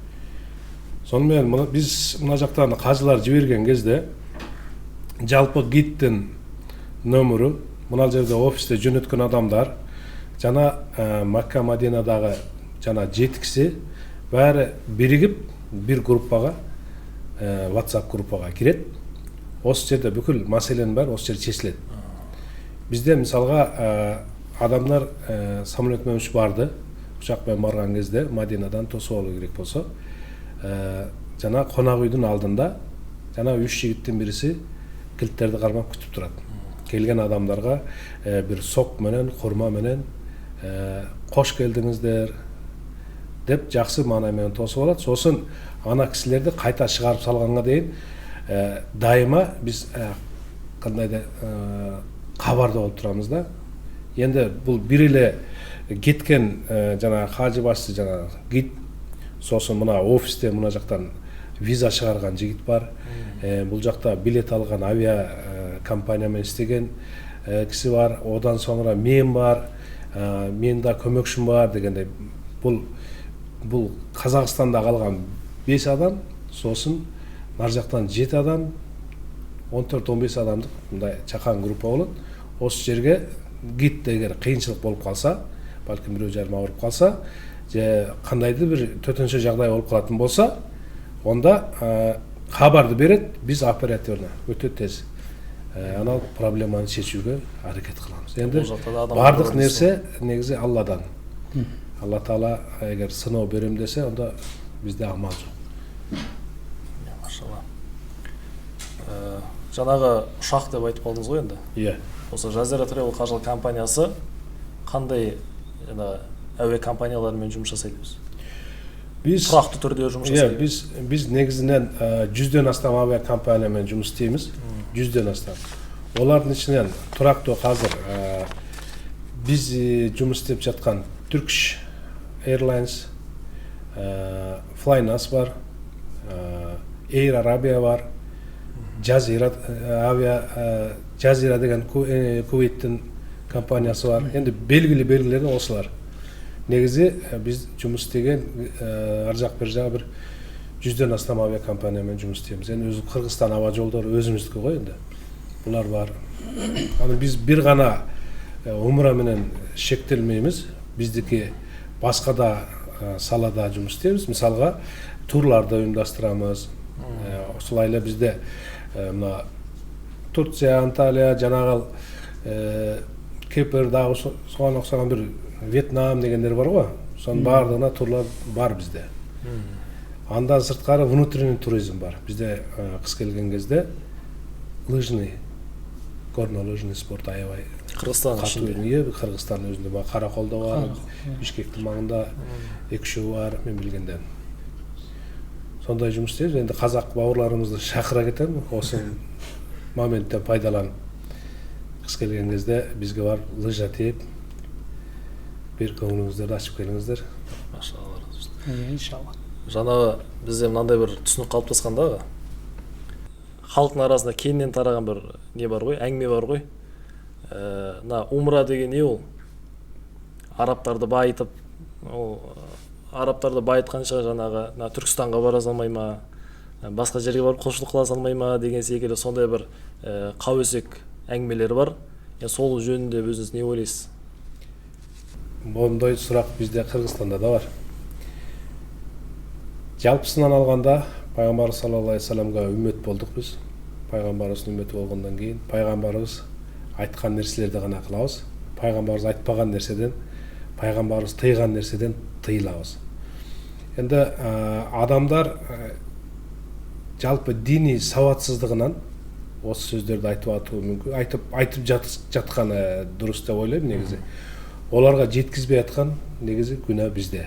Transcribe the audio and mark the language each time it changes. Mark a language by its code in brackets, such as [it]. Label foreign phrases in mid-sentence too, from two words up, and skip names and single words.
[kk] Сонымен біз мына жақтан қажылар жіберген кезде жалпы гидтің нөмірі, мына жерде офисте жөнеткен адамдар, жана Макка, Мадинадағы жана 7 кісі бәрі бірігіп бір группаға, WhatsApp группаға кіреді. Осы жерде бүкіл мәселенің бәрі осы жерде шешіледі. Бізде мысалға адамдар самолетмен ұшып барды, [ky] учакпен барган кезде Мадинадан тосуп алуу керек болсо, жана конак үйдүн алдында жана 3 жигиттин бириси килттерди кармап күтүп турат. Келген адамдарга бир сок менен, хурма менен кош келдиңиздер деп жакшы маана менен тосуп алат. Сосын ана кисилерди кайта чыгарып салганга дейин дайыма биз кандайда кабарда болуп турабыз да. Енді бұл бир эле кеткен жана хажы башчы жана гид, сосын мына офисте мына жактан виза чыгарган жигит бар. Бул жакта билет алган авиа компания менен иштеген киши бар. Одан соңра мен бар, менин да көмөкчүм бар дегендей. Бул Казакстанда калган 5 адам, сосын нар жактан 7 адам, 14-15 адамдык мындай чакан группа болот. Осы жерге гид эгер кыйынчылык болуп калса, балким бирөө жарым ауырып калса, же кандайдыр бир төтөнчө жагдай болуп калатын болса, онда кабарды берет, биз оперативно өтө тез анал проблеманы чечүүгө аракет кылабыз. Энди бардык нерсе негизи Алладан. Алла Таала эгер сыноо берем десе, онда бизде амал жок. Машалла. Жанагы ушак деп айтып калдыңыз го енді. [kk] Иә. Осы Жазира Travel каржылык компаниясы кандай әуе компанияларымен жұмыс жасайбыз? Биз тұрақты түрде жұмыс жасайбыз. Биз негизинен 100ден астам авиа компаниямен жұмыс істейміз. 100ден астам. Олардың ішінен тұрақтуу азыр биз жұмыс істеп жатқан Turkish Airlines, Flynas бар, Air Arabia бар, Jazira авиа Jazira деген Кувейттин компаниясы бар. [ky] Енді белгилерден осылар. Негизи биз жұмыс істеген ар жак бир жагы бир 100ден астам авиа компаниямен жұмыс істеймиз. Енді өзү Кыргызстан аба жолдору өзүмүздүкү го енді. Булар бар. Аны биз бир гана умра менен шектелмеймиз. Биздики башка да салада [kk] жұмыс істейбиз. [ky] Мисалга турларды уюмдаштырабыз. Ошолай эле бизде мына Турция, Анталия, жанагыл Кипр дагы соған окшогон бир Вьетнам дегендер бар го. Сонун баардыгына турлар бар бизде. Андан сырткары внутренний туризм бар. Бизде кыш келген кезде лыжный, горно-лыжный спорт аябай. Кыргызстан ичинде. Кыргызстан өзүндө бар, Караколдо бар, Бишкектин маңында 2 бар, мен билгенден. [kk] Сондай жұмыс істейбиз. Енді казак бауырларымызды шақыра кетем, осы моменттен пайдаланып. [ky] Кыш келген кезде бизге бар лыжа тээп, бир көңүлүңүздөрдү ачып келиңиздер. Машалла. Иншалла. Жанагы бизде мындай бир түсүнүк калыптаскан дагы. [kk] Халктын арасында кеңинен тараган бир не бар ғой, әңгиме бар ғой. [ky] Мына умра деген не ол? Арабтарды байытып, ол арабтарды байытканча жанагы Түркстанга бара салмай ма, башка жерге барып кошулук кыла салмай ма деген секилде сондай бир кабесек әңгимелер бар. Сол жөнүндө өзүңүз не ойлойсуз? Мондай сурак бизде Кыргызстанда да бар. Жалпысынан алганда пайгамбарыбыз [ar] صلى الله عليه وسلم [ky] үммет болдук биз. Пайгамбарыбыздын үммети болгондон кийин пайгамбарыбыз айткан нерселерди гана кылабыз. Пайгамбарыбыз айтпаган нерседен, пайгамбарыбыз тыйган нерседен тыйылабыз. [kk] Енді адамдар жалпы дини сауатсыздығынан осы сөздерді айтып атуы мүмкін, айтып жатқаны дұрыс деп ойлаймын негізі. Оларға жеткізбей атқан негізі күнә бізде.